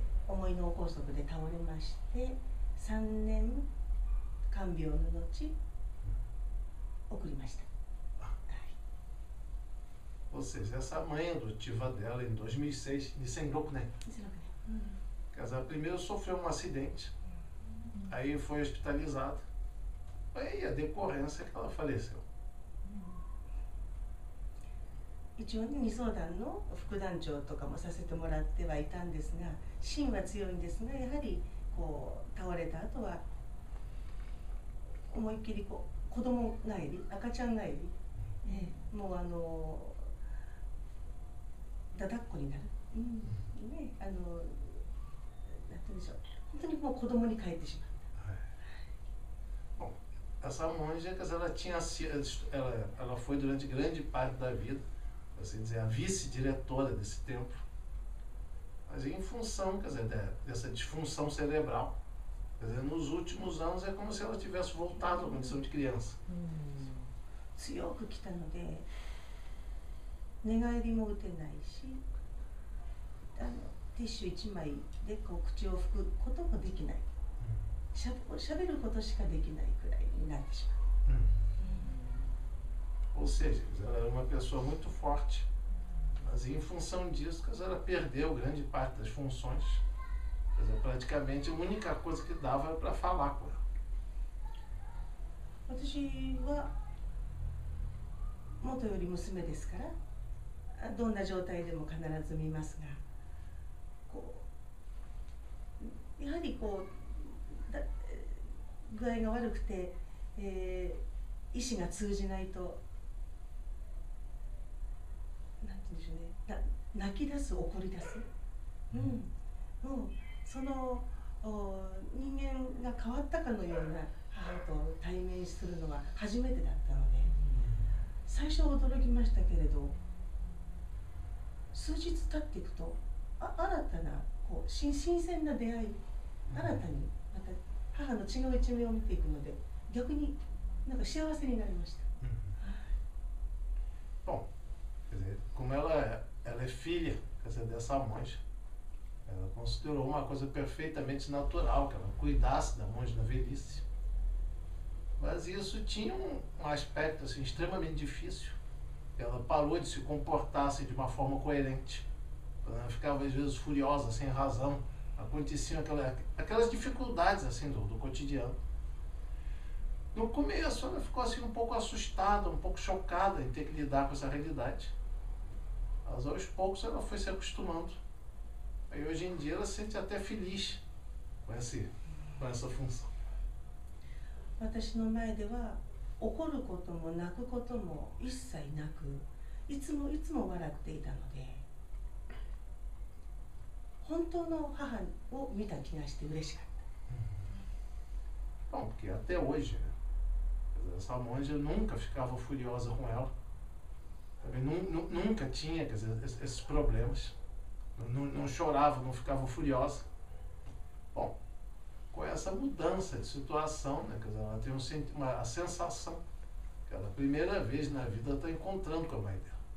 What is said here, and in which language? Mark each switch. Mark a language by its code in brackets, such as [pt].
[ja] 重い脳梗塞で倒れまして、3年看病の後送りました。 [pt] Ou seja, essa mãe adotiva dela em 2006, 2006年. Quer dizer, primeiro sofreu um acidente, aí foi hospitalizada, aí a decorrência é que ela faleceu. [ja] 一応ね、二相談の副団長とかもさせてもらってはいたんですが、芯は強いんですが、やはりこう倒れた後は思いっきりこう子供返り、赤ちゃん返り、もうだだっこになる、ね、なんて言うんでしょう、本当にもう子供に帰ってしまった。 [pt] Bom, essa monja, ela foi durante grande parte da vida, assim dizer, a vice-diretora desse templo, mas em função, quer dizer, dessa disfunção cerebral, quer dizer, nos últimos anos é como se ela tivesse voltado à condição de criança. [ja] 強く来たので、寝返りも打てないし、ティッシュ1枚でこう口を拭くこともできない、しゃべることしかできないくらいになってしまう。 [pt] Ou seja, ela era uma pessoa muito forte, mas em função disso, ela perdeu grande parte das funções. Quer dizer, praticamente a única coisa que dava era para falar com ela. [ja] 私は元より娘ですから、どんな状態でも必ず見ますが、こうやはりこう具合が悪くて、意思が通じないと、なんて言うんでしょうね、泣き出す、怒り出す、もうその人間が変わったかのような母と対面するのは初めてだったので、最初は驚きましたけれど、数日経っていくと新たなこう新鮮な出会い、新たにまた母の違う一面を見ていくので、逆になんか幸せになりました。 [pt] Bom, quer dizer, como ela é filha, quer dizer, dessa monja, ela considerou uma coisa perfeitamente natural que ela cuidasse da monja na velhice. Mas isso tinha um aspecto assim, extremamente difícil. Ela parou de se comportar assim, de uma forma coerente. Ela ficava às vezes furiosa, sem razão. Aconteciam aquelas dificuldades assim, do cotidiano. No começo ela ficou assim, um pouco assustada, um pouco chocada em ter que lidar com essa realidade. Mas aos poucos ela foi se acostumando. Aí hoje em dia ela se sente até feliz com essa função. [ja] 私の前では怒ることも泣くことも一切なく、いつも笑っていたので、本当の母を見た気がして嬉しかった。 [pt] Bom, porque até hoje, né, essa monja nunca ficava furiosa com ela, também nunca tinha, quer dizer, esses problemas, não chorava, não ficava furiosa. Bom, com essa mudança de situação, né, quer dizer, ela tem a sensação que ela, primeira vez na vida, está encontrando com a mãe dela.